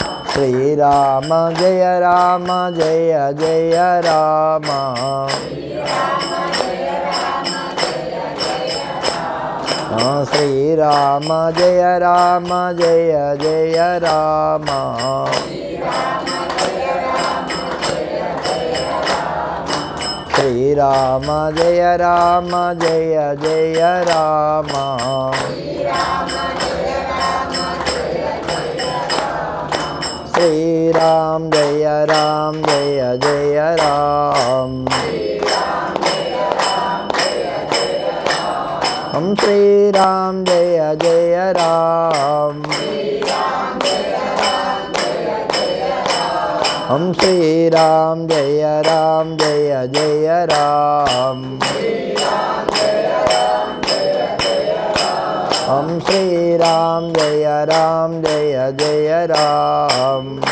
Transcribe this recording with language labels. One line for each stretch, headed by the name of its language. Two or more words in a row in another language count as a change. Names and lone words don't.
Sanskrit: శ్రీరామ జయ రామ జయ జయ రామ శ్రీరామ జయ రామ జయ జయ రామ శ్రీరామ జయ రామ జయ జయ రామ శ్రీరామ జయ రామ జయ జయ రామ हम श्री राम जय जय राम हम श्री राम जय जय राम हम श्री राम जय जय राम